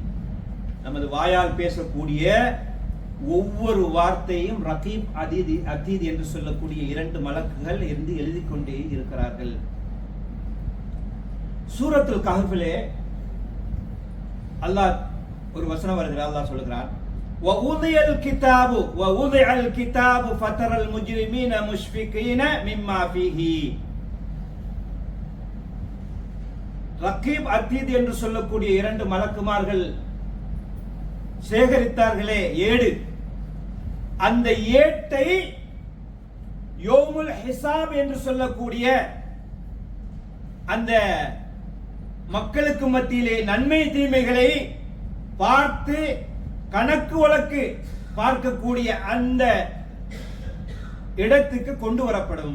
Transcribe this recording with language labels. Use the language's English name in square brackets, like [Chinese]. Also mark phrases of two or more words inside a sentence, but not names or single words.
[Tamil] நமது வாயால் பேசக்கூடிய ஒவ்வொரு வார்த்தையும் [Arabic] رقيب عتيد [Tamil] என்று சொல்லக்கூடிய 2 மலக்குகள் இருந்து எழுதி கொண்டே இருக்கிறார்கள். [Arabic] سورة الكهف [Tamil] அல்லாஹ் ஒரு வசனம் வருகிறார். அல்லாஹ் சொல்கிறார், [Arabic] وَوُضِعَ الْكِتَابُ فَتَرَى الْمُجْرِمِينَ مُشْفِقِينَ مِمَّا فِيهِ. رقيب عتيد [Tamil] என்று சொல்லக்கூடிய 2 மலக்குமார்கள் சேகரித்தார்களே ஏடு, அந்த ஏட்டை [Arabic] يوم الحساب [Tamil] என்று சொல்லக்கூடிய அந்த மக்களுக்கு மத்தியிலே நன்மை தீமைகளை பார்த்து கணக்கு வழக்கு பார்க்கக்கூடிய அந்த இடத்துக்கு கொண்டு வரப்படும்.